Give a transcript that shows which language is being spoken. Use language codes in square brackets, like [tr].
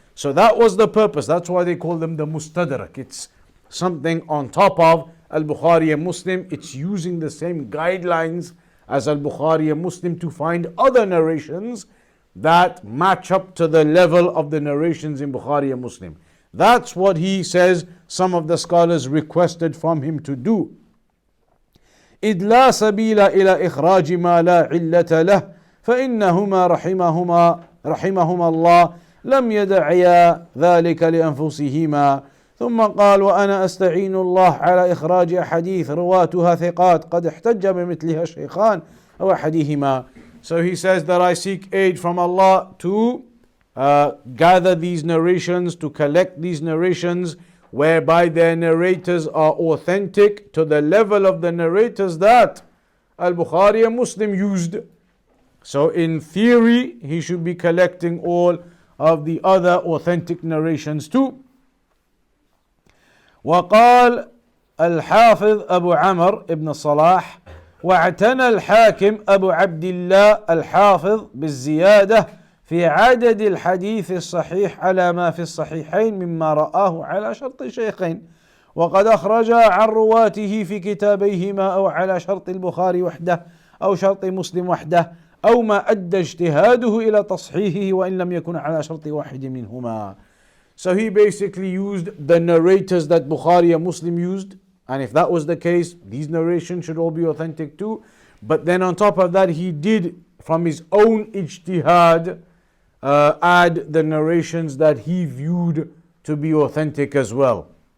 [en] So that was the purpose. That's why they call them the Mustadrak. It's something on top of Al-Bukhari and Muslim. It's using the same guidelines as Al-Bukhari and Muslim to find other narrations that match up to the level of the narrations in Bukhari and Muslim. That's what he says some of the scholars requested from him to do. [ar] إذ لا سبيل إلى إخراج ما لا علة له فإنهما رحمهما الله لم يدعيا ذلك لأنفسهما. ثم قال وأنا أستعين الله على إخراج أحاديث رواتها ثقات قد احتج بمثلها الشيخان أو أحدهما. [en] So he says that I seek aid from Allah to gather these narrations, to collect these narrations whereby their narrators are authentic to the level of the narrators that Al-Bukhari and Muslim used. So in theory, he should be collecting all of the other authentic narrations too. [ar] وقال الحافظ أبو عمر ابن صلاح واعتنى الحاكم أبو عبد الله الحافظ بالزيادة في عدد الحديث الصحيح على ما في الصحيحين مما رآه على شرط الشيخين وقد أخرج عن رواته في كتابيهما أو على شرط البخاري وحده أو شرط مسلم وحده أو ما أدى اجتهاده إلى تصحيحه وإن لم يكن على شرط واحد منهما. [en] So he basically used the narrators that Bukhari and Muslim used, and if that was the case, these narrations should all be authentic too. But then on top of that, he did from his own ijtihad add the narrations that he viewed to be authentic as well.